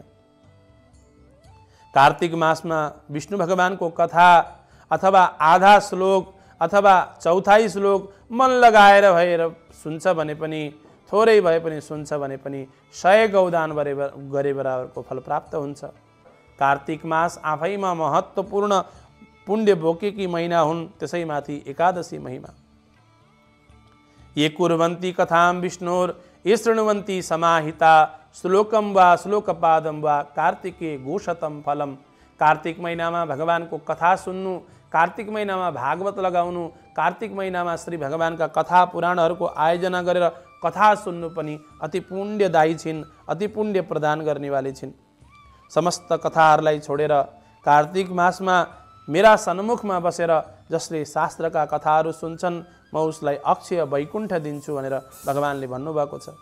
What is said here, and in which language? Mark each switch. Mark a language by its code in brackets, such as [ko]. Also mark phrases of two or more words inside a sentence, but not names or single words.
[ne] कार्तिक मासमा विष्णु भगवानको कथा अथवा आधा श्लोक अथवा चौथाई श्लोक मन लगाएर भएर सुन्छ भने पनि, थोरै भए पनि सुन्छ भने पनि 100 गौदान गरे बराबरको फल प्राप्त हुन्छ। कार्तिक मास आफैमा महत्त्वपूर्ण पुण्य बोकेकी महिना हुन्, त्यसैमाथि एकादशी महिमा। [sa] ये कुर्वन्ति कथां विष्णोर ये शृण्वन्ति समाहिता श्लोकम वा श्लोकपादम वा कार्तिके घोषतम फलम। [ne] कार्तिक महिनामा भगवानको कथा सुन्नु, कार्तिक महिनामा भागवत लगाउनु, कार्तिक महिनामा श्री भगवानका कथा पुराणहरूको आयोजना गरेर कथा सुन्नु पनि अति पुण्यदायी छिन्, अति पुण्य प्रदान गर्नेवाली छिन्। समस्त कथाहरूलाई छोडेर कार्तिक मासमा मेरा सन्मुखमा बसेर जसले शास्त्रका कथाहरू सुन्छन्, म उसलाई अक्षय वैकुण्ठ दिन्छु भनेर भगवानले भन्नुभएको छ।